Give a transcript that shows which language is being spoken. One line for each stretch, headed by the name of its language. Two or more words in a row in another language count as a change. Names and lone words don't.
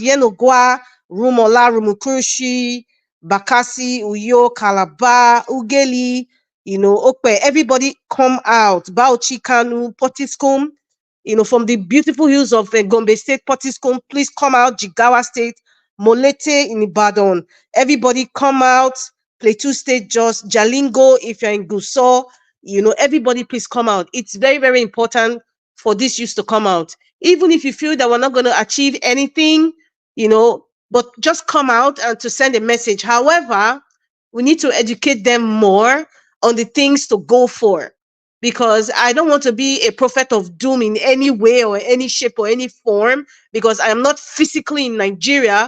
English: Yenogwa, Rumola, Rumukurushi, Bakasi, Uyo, Calabar, Ugeli, Okpe, everybody come out. Bauchi, Kanu, Potiskum, from the beautiful hills of Gombe State, Potiskum, please come out. Jigawa State, Molete in Ibadan, everybody come out. Plateau State, Jos, Jalingo, if you're in Gusau, everybody please come out. It's very, very important for this youth to come out. Even if you feel that we're not going to achieve anything, but just come out and to send a message. However, we need to educate them more on the things to go for, because I don't want to be a prophet of doom in any way or any shape or any form, because I am not physically in Nigeria.